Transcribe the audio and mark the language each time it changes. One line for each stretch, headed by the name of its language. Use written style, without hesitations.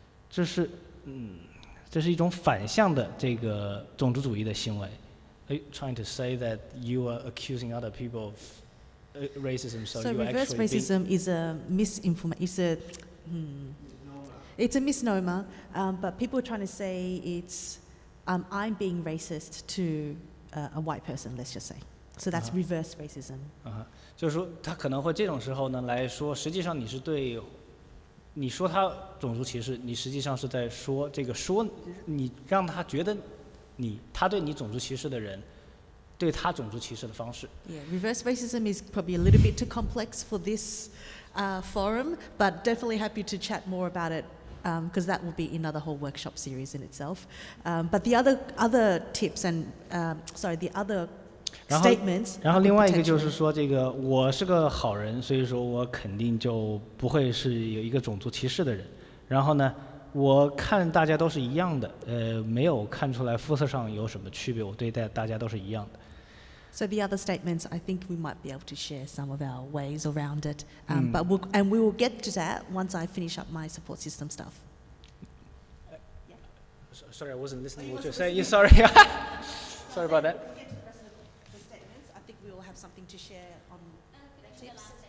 Chinese: 这是一种反向的这个种族主义的行为。
English: Are you trying to say that you are accusing other people of racism? So you reverse actually racism is a misinformation. It's a misnomer, but people are trying to say it's I'm being racist to a white person. Let's just say. So that's reverse racism.
Chinese: 就是说，他可能会这种时候呢来说，实际上你说他种族歧视，你实际上是在说你让他觉得他对你种族歧视的人，对他种族歧视的方式。
English: Yeah, reverse racism is probably a little bit too complex for this forum, but definitely happy to chat more about it. Because that will be another whole workshop series in itself. But the other tips and the other statements.
Chinese: 然后另外一个就是说，这个我是个好人，所以说我肯定就不会是有一个种族歧视的人。然后呢，我看大家都是一样的，没有看出来肤色上有什么区别，我对待大家都是一样的。
English: So the other statements, I think we might be able to share some of our ways around it. But we will get to that once I finish up my support system stuff. Sorry, I wasn't listening to what you're saying. Sorry. Sorry about that. We'll get to the rest of the statements. I think we will have something to share on tips.